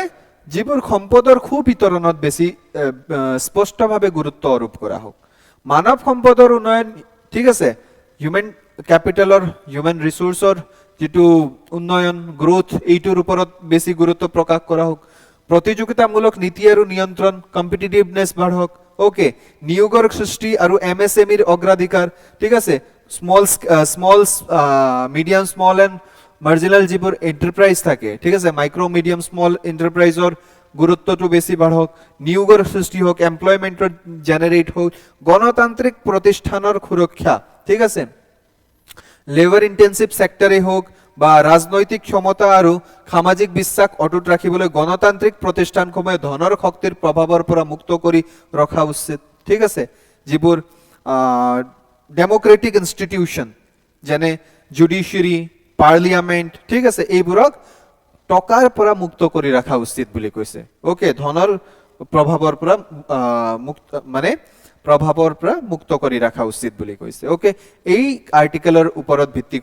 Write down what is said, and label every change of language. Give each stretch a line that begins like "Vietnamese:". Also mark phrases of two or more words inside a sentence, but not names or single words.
Assamese: যিবোৰ সম্পদৰ বিতৰণত বেছি স্পষ্টভাৱে গুৰুত্ব আৰোপ কৰা হোক মানৱ সম্পদৰ উন্নয়ন ঠিক আছে
English: human capital human resource
Assamese: যেটো উন্নয়ন গ্ৰোথ এইটোৰ ওপৰত বেছি গুৰুত্ব প্ৰকাশ কৰা হোক প্ৰতিযোগিতামূলক নীতি আৰু নিয়ন্ত্ৰণ কম্পিটিটিভনেস বাঢ়ক ওকে নিয়োগৰ সৃষ্টি আৰু এমএসএমইৰ অগ্ৰাধিকাৰ ঠিক আছে
English: small medium small and marginal
Assamese: যিবোৰ এন্টারপ্রাইজ থাকে ঠিক আছে
English: micro medium small enterprise
Assamese: গুৰুত্বটো বেছি বাঢ়ক নিয়োগৰ সৃষ্টি হোক
English: employment generate
Assamese: হোক গণতান্ত্ৰিক প্ৰতিষ্ঠানৰ সুৰক্ষা ঠিক আছে
English: labour intensive sector
Assamese: হোক বা ৰাজনৈতিক ক্ষমতা আৰু সামাজিক বিশ্বাস অটুট ৰাখিবলৈ গণতান্ত্ৰিক প্ৰতিষ্ঠানসমূহে ধনৰ শক্তিৰ প্ৰভাৱৰ পৰা মুক্ত কৰি ৰখা উচিত ঠিক আছে যিবোৰ
English: democratic institution
Assamese: যেনে
English: judiciary parliament
Assamese: ঠিক আছে এইবোৰক টকাৰ পৰা মুক্ত কৰি ৰাখা উচিত বুলি কৈছে ওকে ধনৰ প্ৰভাৱৰ পৰা মুক্ত মানে প্ৰভাৱৰ পৰা মুক্ত কৰি ৰাখা উচিত বুলি কৈছে ওকে এই আৰ্টিকেলৰ ওপৰত ভিত্তি